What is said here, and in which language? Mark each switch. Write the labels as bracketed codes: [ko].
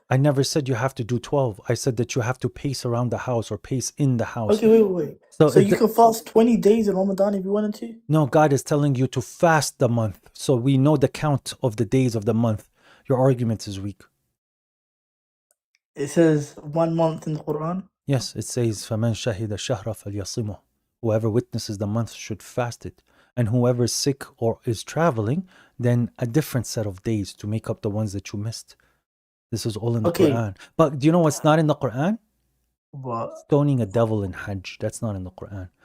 [en] I never said you have to do 12. I said that you have to pace around the house or pace in the house. Okay, wait. So you can fast 20 days in Ramadan if you wanted to? No, God is telling you to fast the month. So we know the count of the days of the month. Your argument is weak. It says 1 month in the Quran? Yes, it says, [ar] فَمَنْ شَهِدَ الشَّهْرَ فَلْيَصِمُهُ. [en] Whoever witnesses the month should fast it. And whoever is sick or is traveling, then a different set of days to make up the ones that you missed. This is all in the Quran. But do you know what's not in the Quran? What? Stoning a devil in Hajj. That's not in the Quran.